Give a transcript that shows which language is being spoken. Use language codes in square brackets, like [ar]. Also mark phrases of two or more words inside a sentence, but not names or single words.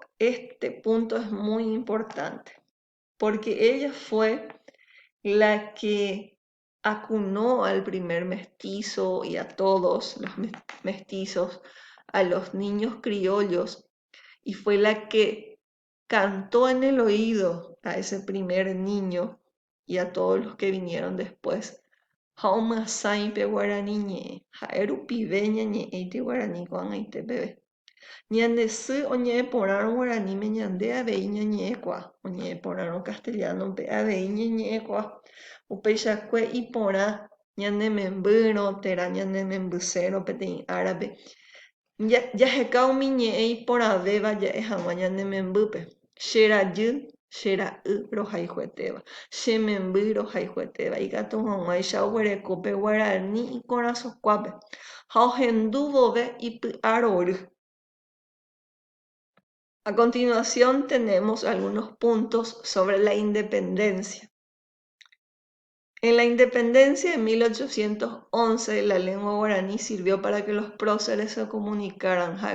[es] Este punto es muy importante, porque ella fue la que acunó al primer mestizo y a todos los mestizos, a los niños criollos, y fue la que cantó en el oído a ese primer niño y a todos los que vinieron después. [gn] Hauma saipe guaraní ñe'ẽ, ha'erupive ñañe'ẽite guaraní ko'ag̃aite peve. Ñande sy oñe'ẽporãrõ guaraníme ñande avei ñañe'ẽkuaa, oñe'ẽporãrõ castellanope avei ñañe'ẽkuaa. Upeichakue iporã ñane membýrõ, térã ñane membysérõ peteĩ árape. Jaheka umi ñe'ẽ iporãvéva ja'e hag̃ua ñane membýpe. Che rajy, che ra'y rohayhuetéva, che memby rohayhuetéva. Ikatu hag̃uáicha oguereko pe Guarani ikorasõkuápe ha ohendu vove ipy'a rory. [es] A continuación tenemos algunos puntos sobre la independencia. En la independencia de 1811, la lengua guaraní sirvió para que los próceres se comunicaran.